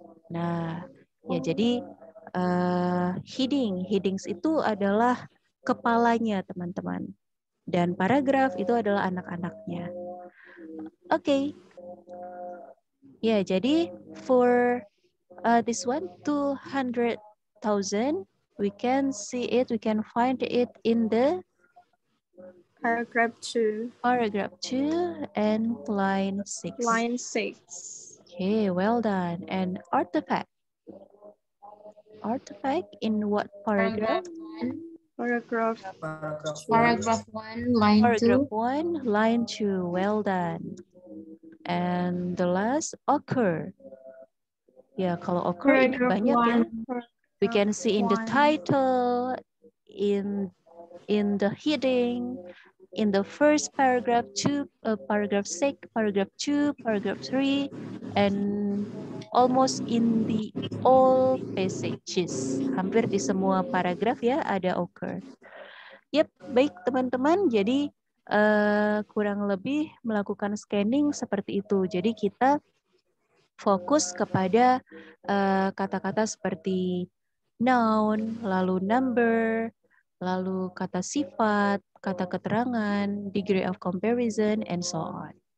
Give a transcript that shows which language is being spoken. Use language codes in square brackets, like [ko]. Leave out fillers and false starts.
[id] Nah, ya jadi headings itu adalah kepalanya teman-teman. Dan paragraf itu adalah anak-anaknya. Oke. Ya, jadi [en] for this one 200,000 we can see it, we can find it in the Paragraph 2. paragraph 2 and line 6. Line 6. Okay, well done. And artifact. Artifact in what paragraph? Paragraph Paragraph 1, line 2. Paragraph 1, line 2. Well done. And the last, occur. [id] Ya, kalau occur ini [en] Paragraph [id] banyak ya. 1. [en] We can see in the title, in the heading, in the first paragraph, paragraph 6, paragraph 2, paragraph 3, and almost in the all passages. [id] Hampir di semua paragraf ya ada occur. [en] Yep, [id] baik teman-teman. Jadi kurang lebih melakukan scanning seperti itu. Jadi kita fokus kepada kata-kata seperti noun, lalu number, lalu kata sifat, kata keterangan, [en] degree of comparison, and so on.